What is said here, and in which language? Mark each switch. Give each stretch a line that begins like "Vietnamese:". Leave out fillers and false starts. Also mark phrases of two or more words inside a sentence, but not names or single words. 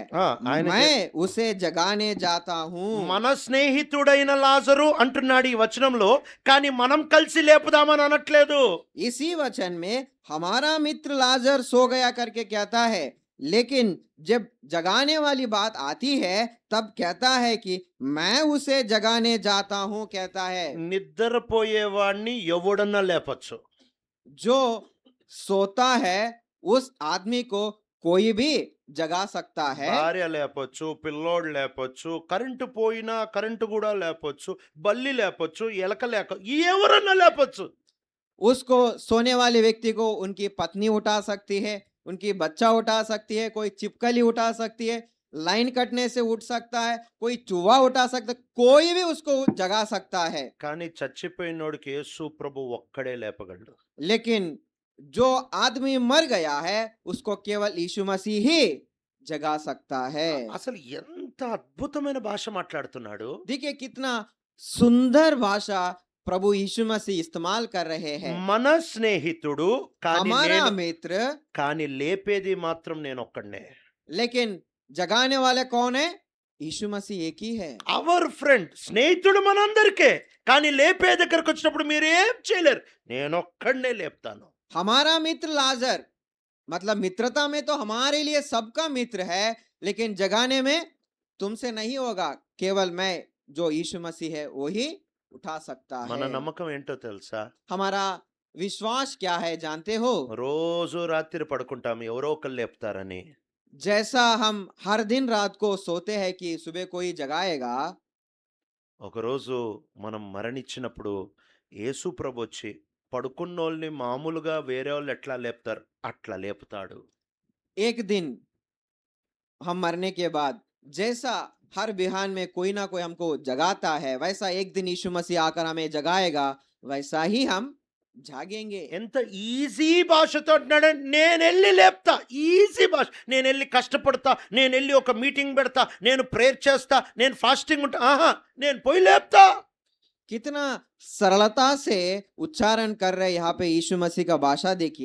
Telugu: ఆయన
Hindi: मैं उसे जगाने जाता हूँ।
Telugu: మన స్నేహితుడైన లాజరు అంటున్నాడు ఈ వచనంలో, కానీ మనం కలిసి లేపుదామని అనట్లేదు.
Hindi: इसी वचन में हमारा मित्र लाजर सो गया करके कहता है, लेकिन जब जगाने वाली बात आती है तब कहता है कि मैं उसे जगाने जाता हूँ कहता है।
Telugu: నిద్రపోయేవాడిని ఎవడన్నా లేపచ్చు.
Hindi: जो सोता है उस आदमी को कोई भी जगा सकता है।
Telugu: భార్య లేపొచ్చు, పిల్లోడు లేపొచ్చు, కరెంటు పోయినా కరెంటు కూడా లేపొచ్చు, బల్లి లేపొచ్చు, ఎలక లేక ఎవరన్నా లేపొచ్చు.
Hindi: उसको सोने वाले व्यक्ति को उनकी पत्नी उठा सकती है, उनकी बच्चा उठा सकती है, कोई चिपकली उठा सकती है, लाइन कटने से उठ सकता है, कोई चूहा उठा सकता है, कोई भी उसको जगा सकता है।
Telugu: కానీ చచ్చిపోయినోడికి యేసు ప్రభు ఒక్కడే లేపగలడు.
Hindi: लेकिन जो आदमी मर गया है उसको केवल यीशु मसीह ही जगा सकता है।
Telugu: అసలు ఎంత అద్భుతమైన భాష మాట్లాడుతున్నాడు.
Hindi: देखिए कितना सुंदर भाषा प्रभु यीशु मसीह इस्तेमाल कर रहे हैं।
Telugu: మన స్నేహితుడు
Hindi: हमारा मित्र,
Telugu: కానీ లేపేది మాత్రం నేను ఒక్కడనే.
Hindi: लेकिन जगाने वाले कौन है? यीशु मसीह एक ही है।
English: our friend,
Telugu: స్నేహితుడు మనందరికే, కానీ లేపే దగ్గరకు వచ్చినప్పుడు మీరు ఏం చేయలేరు, నేను ఒక్కడనే లేపుతాను.
Hindi: हमारा मित्र लाजर, मतलब मित्रता में तो हमारे लिए सबका मित्र है, लेकिन जगाने में तुमसे नहीं होगा, केवल मैं जो यीशु मसीह है वो ही उठा सकता
Telugu: మన
Hindi: है।
Telugu: నమ్మకం ఏంటో తెలుసా?
Hindi: हमारा विश्वास क्या है जानते हो?
Telugu: రోజు రాత్రి పడుకుంటాం ఎవరో ఒకరు లేపుతారని.
Hindi: जैसा हम हर दिन रात को सोते हैं कि सुबह कोई जगाएगा,
Telugu: ఒకరోజు మనం మరణించినప్పుడు యేసు ప్రభొచ్చి పడుకున్నోళ్ళని మామూలుగా వేరే వాళ్ళు ఎట్లా లేపుతారు అట్లా లేపుతాడు.
Hindi: एक दिन हम मरने के बाद जैसा हर बिहान में कोई ना कोई हमको जगाता है, वैसा एक दिन यीशु मसीह आकर हमें जगाएगा, वैसा ही हम जागेंगे।
Telugu: ఎంత ఈజీ భాషతో అంటున్నాడంటే నేనెళ్ళి లేపుతా. ఈజీ భాష. నేనెళ్ళి కష్టపడతా, నేనెళ్ళి ఒక మీటింగ్ పెడతా, నేను ప్రేయర్ చేస్తా, నేను ఫాస్టింగ్ ఉంటా. ఆహా, నేను పోయి లేపుతా.
Hindi: कितना सरलता से उच्चारण कर रहे यहाँ पे यीशु मसीह का भाषा देखिए।